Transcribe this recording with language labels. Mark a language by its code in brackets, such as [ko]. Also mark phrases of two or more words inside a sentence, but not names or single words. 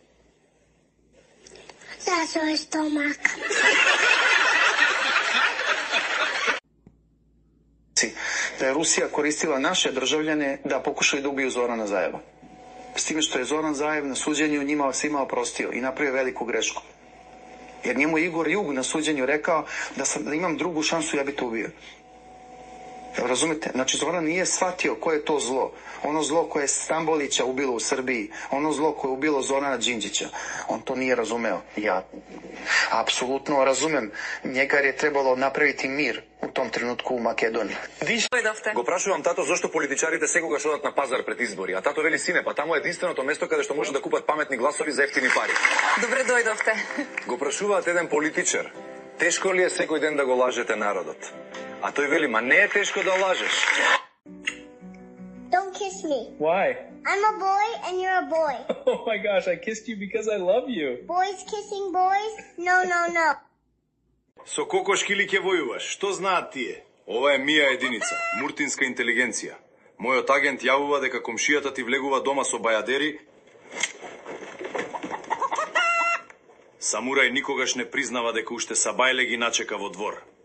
[sr] За свој стомак. Да е Русија користила наше држављане да покушали да убију Зорана Заева. С тиме што е Зоран Заев на суđењу њима се има опростио и направио велику грешку. Jer njemu Igor Jug na suđenju rekao da imam drugu šansu, ja bi to ubio. Razumete? Znači, Zoran nije shvatio koje je to zlo. Ono zlo koje je Stambolića ubilo u Srbiji, ono zlo koje je ubilo Zorana Đinđića. On to nije razumeo. Ja apsolutno razumem njega jer je trebalo napraviti mir u tom trenutku u Makedoniji. [mk] Го прашувам тато зошто политичарите секогаш одат на пазар пред избори, а тато вели сине, па таму е единственото место каде што може да купат паметни гласови за ефтини пари. Добре дојдовте. Го прашуваат еден политичар, тешко ли е секој ден да го лажете народот? А тој вели, ма не е тешко да лажеш. [en] Don't kiss me. Why? I'm a boy and you're a boy. Oh my gosh, I kissed you because I love you. Boys kissing boys? No, no, no. [mk] Со кокошки ли ќе војуваш? Што знаат тие? Ова е мија единица, муртинска интелигенција. Мојот агент јавува дека комшијата ти влегува дома со бајадери. Самурај никогаш не признава дека уште Сабајле ги начека во двор.